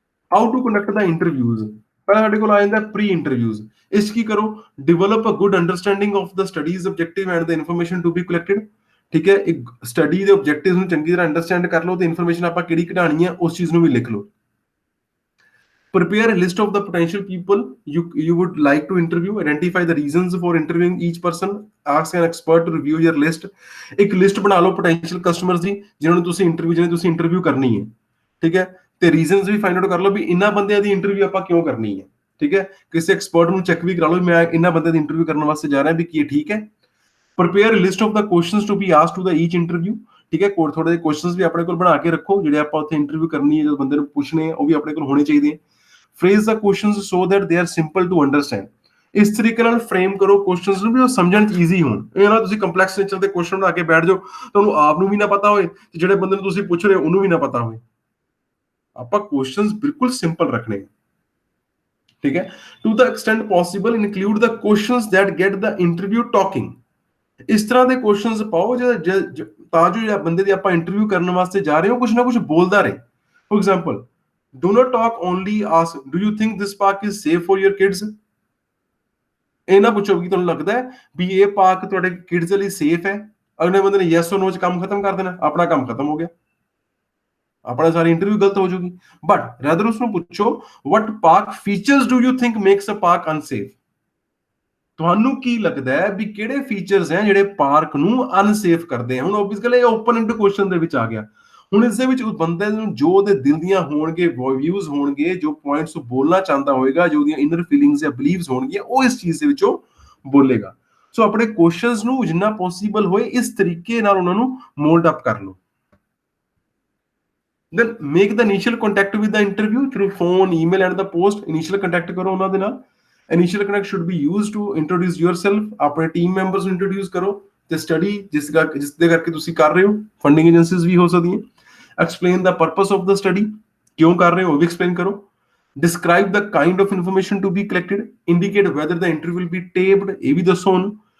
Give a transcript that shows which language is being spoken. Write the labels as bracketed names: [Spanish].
[English] how to conduct the interviews, [Punjabi] ਪਹਿਲਾਂ ਸਾਡੇ ਕੋਲ ਆ ਜਾਂਦਾ ਪ੍ਰੀ ਇੰਟਰਵਿਊਜ਼। ਇਸ ਕੀ ਕਰੋ, [English] Develop a good understanding of the studies objective and the information to be collected. [Punjabi] ਠੀਕ ਹੈ, ਇੱਕ ਸਟੱਡੀ ਦੇ ਆਬਜੈਕਟਿਵ ਨੂੰ ਚੰਗੀ ਤਰ੍ਹਾਂ ਅੰਡਰਸਟੈਂਡ ਕਰ ਲਓ ਤੇ ਇਨਫੋਰਮੇਸ਼ਨ ਆਪਾਂ ਕਿਹੜੀ ਕਢਾਣੀ ਹੈ ਉਸ ਚੀਜ਼ ਨੂੰ ਵੀ ਲਿਖ ਲਓ। [English] Prepare a list of the potential people you would like to interview. Identify the reasons for interviewing each person. Ask an expert to review your list. [Punjabi] ਇੱਕ ਲਿਸਟ ਬਣਾ ਲਓ potential customers ਦੀ, ਜਿਨ੍ਹਾਂ ਨੂੰ ਤੁਸੀਂ ਇੰਟਰਵਿਊ ਕਰਨੀ ਹੈ। ਠੀਕ ਹੈ, ਤੇ ਰੀਜ਼ਨਸ ਵੀ ਫਾਈਂਡ ਆਊਟ ਕਰ ਲਓ ਵੀ ਇਹਨਾਂ ਬੰਦਿਆਂ ਦੀ ਇੰਟਰਵਿਊ ਆਪਾਂ ਕਿਉਂ ਕਰਨੀ ਹੈ। ਠੀਕ ਹੈ, ਕਿਸੇ ਐਕਸਪਰਟ ਨੂੰ ਚੈੱਕ ਵੀ ਕਰਾ ਲਓ, ਮੈਂ ਇਹਨਾਂ ਬੰਦਿਆਂ ਦੀ ਇੰਟਰਵਿਊ ਕਰਨ ਵਾਸਤੇ ਜਾ ਰਿਹਾ ਵੀ ਕੀ ਇਹ ਠੀਕ ਹੈ। [English] Prepare a list of the questions to be asked to the each interview. [Punjabi] ਠੀਕ ਹੈ, ਥੋੜੇ ਜਿਹੇ ਕੁਐਸਚਨਸ ਵੀ ਆਪਣੇ ਕੋਲ ਬਣਾ ਕੇ ਰੱਖੋ, ਜਿਹੜੇ ਆਪਾਂ ਉੱਥੇ ਇੰਟਰਵਿਊ ਕਰਨੀ ਹੈ, ਜਦੋਂ ਬੰਦੇ ਨੂੰ ਪੁੱਛਣੇ ਆ ਉਹ ਵੀ ਆਪਣੇ ਕੋਲ ਹੋਣੇ ਚਾਹੀਦੇ ਆ। [English] Phrase the questions so that they are simple to understand. [Punjabi] ਇਸ ਤਰੀਕੇ ਨਾਲ ਫਰੇਮ ਕਰੋ ਕੁਐਸਚਨਸ ਨੂੰ ਵੀ ਉਹ ਸਮਝਣ ਚ ਈਜ਼ੀ ਹੋਣ। ਇਹ ਨਾ ਤੁਸੀਂ ਕੰਪਲੈਕਸ ਨੇਚਰ ਦੇ ਕੁਐਸਚਨ ਬਣਾ ਕੇ ਬੈਠ ਜਾਓ, ਤੁਹਾਨੂੰ ਆਪ ਨੂੰ ਵੀ ਨਾ ਪਤਾ ਹੋਏ ਤੇ ਜਿਹੜੇ ਬੰਦੇ ਨੂੰ ਤੁਸੀਂ ਪੁੱਛ ਰਹੇ ਹੋ ਉਹਨੂੰ ਵੀ ਨਾ ਪਤਾ ਹੋਵੇ। ਆਪਾਂ ਕੁਐਸਚਨਸ ਬਿਲਕੁਲ ਸਿੰਪਲ ਰੱਖਣੇ। ਠੀਕ ਹੈ, [English] To the extent possible include the questions that get the interview talking. [Punjabi] ਇਸ ਤਰ੍ਹਾਂ ਦੇ ਕੁਐਸਚਨਸ ਪਾਓ ਤਾਂ ਜੋ ਬੰਦੇ ਦੀ ਆਪਾਂ ਇੰਟਰਵਿਊ ਕਰਨ ਵਾਸਤੇ ਜਾ ਰਹੇ ਹੋ ਕੁਝ ਨਾ ਕੁਝ ਬੋਲਦਾ ਰਹੇ। [English] For example, do not talk, only ask, do you think this park is safe for your kids? [Punjabi] ਇਹ ਨਾ ਪੁੱਛੋ ਕਿ ਤੁਹਾਨੂੰ ਲੱਗਦਾ ਹੈ ਵੀ ਇਹ ਪਾਰਕ ਤੁਹਾਡੇ ਕਿਡਸ ਲਈ ਸੇਫ ਹੈ। ਅਗਲੇ ਬੰਦੇ ਨੇ ਯੈਸ ਔਰ ਨੋ ਚ ਕੰਮ ਖਤਮ ਕਰ ਦੇਣਾ, ਆਪਣਾ ਕੰਮ ਖਤਮ ਹੋ ਗਿਆ, ਆਪਣਾ ਸਾਰੀ ਇੰਟਰਵਿਊ ਗਲਤ ਹੋ ਜਾਊਗੀ। [English] but rather [Punjabi] ਉਸਨੂੰ ਪੁੱਛੋ, [English] what park features do you think makes a park unsafe? [Punjabi] ਤੁਹਾਨੂੰ ਕੀ ਲੱਗਦਾ ਹੈ ਵੀ ਕਿਹੜੇ ਫੀਚਰਸ ਹੈ ਜਿਹੜੇ ਪਾਰਕ ਨੂੰ ਅਨਸੇਫ ਕਰਦੇ ਆ। ਹੁਣ ਆਬਵੀਅਸਲੀ ਇਹ ਓਪਨ ਐਂਡ ਕੁਐਸਚਨ ਦੇ ਵਿੱਚ ਆ ਗਿਆ। ਹੁਣ ਇਸ ਦੇ ਵਿੱਚ ਉਸ ਬੰਦੇ ਨੂੰ ਜੋ ਉਹਦੇ ਦਿਲ ਦੀਆਂ ਹੋਣਗੇ, ਵਿਊਜ਼ ਹੋਣਗੇ, ਜੋ ਪੁਆਇੰਟਸ ਬੋਲਣਾ ਚਾਹੁੰਦਾ ਹੋਏਗਾ, ਜੋ ਉਹਦੀਆਂ ਇਨਰ ਫੀਲਿੰਗਸ ਜਾਂ ਬਲੀਵਸ ਹੋਣਗੀਆਂ, ਉਹ ਇਸ ਚੀਜ਼ ਦੇ ਵਿੱਚੋਂ ਬੋਲੇਗਾ। ਸੋ ਆਪਣੇ ਕੁਐਸਚਨਸ ਨੂੰ ਜਿੰਨਾ ਪੋਸੀਬਲ ਹੋਏ ਇਸ ਤਰੀਕੇ ਨਾਲ ਉਹਨਾਂ ਨੂੰ ਮੋਲਡ ਅਪ ਕਰ ਲਓ। [English] Then make the initial contact with the interview through phone, email and the post. [Punjabi] Initial contact ਕਰੋ ਉਹਨਾਂ ਦੇ ਨਾਲ। [English] Initial connect should be used to introduce yourself, [Punjabi] ਆਪਣੇ ਟੀਮ ਮੈਂਬਰਸ ਨੂੰ ਇੰਟਰੋਡਿਊਸ ਕਰੋ ਤੇ ਸਟੱਡੀ ਜਿਸ ਦੇ ਕਰਕੇ ਤੁਸੀਂ ਕਰ ਰਹੇ ਹੋ, ਫੰਡਿੰਗ ਏਜੰਸੀਜ਼ ਵੀ ਹੋ ਸਕਦੀਆਂ। [English] explain the purpose of the study, [Punjabi] ਕਿਉਂ ਕਰ ਰਹੇ ਹੋ ਉਹ ਵੀ ਐਕਸਪਲੇਨ ਕਰੋ। [English] describe the kind of information to be collected, indicate whether the interview will be taped, [Punjabi] ਇਹ ਵੀ ਦੱਸੋ ਉਹਨੂੰ।